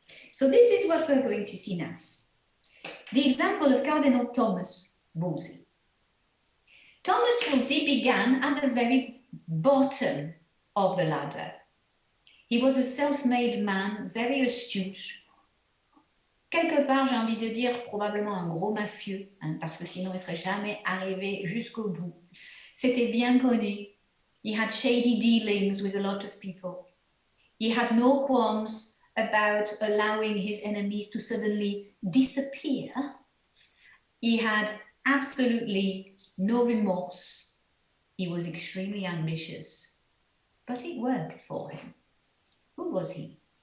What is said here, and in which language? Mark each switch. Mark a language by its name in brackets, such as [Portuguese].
[English] So this is what we're going to see now. The example of Cardinal Thomas Wolsey. Thomas Wolsey began at the very bottom of the ladder. He was a self-made man, very astute. [French] Quelque part, j'ai envie de dire, probablement un gros mafieux, parce que sinon il ne serait jamais arrivé jusqu'au bout. C'était bien connu [English] He had shady dealings with a lot of people. He had no qualms about allowing his enemies to suddenly disappear. He had absolutely no remorse. He was extremely ambitious, but it worked for him. Who was he?